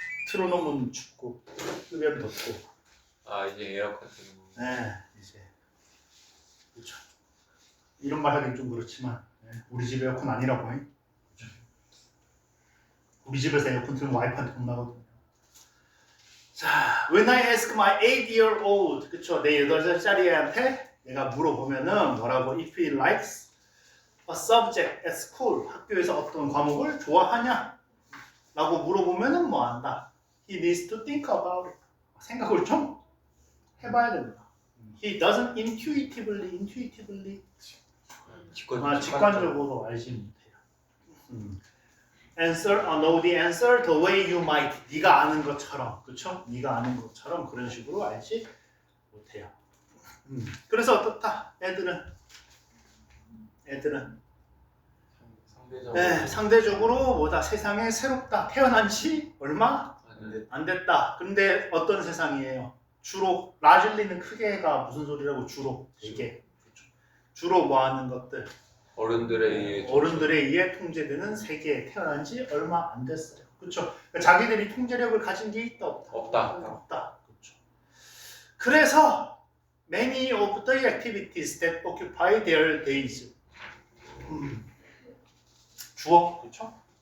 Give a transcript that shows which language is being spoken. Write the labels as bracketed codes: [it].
[ko] 틀어놓으면 춥고 끄면 덥고. 이제 에어컨 쓰는 거. 네, 이제 그렇죠. 이런 말 하긴 좀 그렇지만 우리 집 에어컨 아니라고 해. 그렇죠? 우리 집에서 에어컨 틀면 와이프한테 혼나거든요. [en] 자, when I ask my 8-year-old, [ko] 그쵸? 내 8살짜리 애한테 내가 물어보면은 뭐라고? [en] If he likes a subject at school, [ko] 학교에서 어떤 과목을 좋아하냐? 라고 물어보면은 뭐 한다? [en] He needs to think about it. [ko] 생각을 좀 해봐야 된다. [en] He doesn't intuitively [ko] 직관적으로 알지 못해요. [en] Answer, know the answer the way you might. [ko] 네가 아는 것처럼, 그렇죠? 네가 아는 것처럼 그런 식으로 알지 못해요. 그래서 어떻다? 애들은 상대적으로 상대적으로 뭐다? 세상에 새롭다. 태어난 지 얼마 안 됐다. 근데 어떤 세상이에요? 주로 라질리는 크게가 무슨 소리라고 주로 되게 주로 뭐 하는 것들 어른들에 의해 어른들에 의해 통제되는 세계에 태어난 지 얼마 안 됐어요. 그렇죠? 그러니까 자기들이 통제력을 가진 게 있다 없다? 없다. 그렇죠. [en] 그래서 many of the activities that occupy their days [ko] 주어 그렇죠?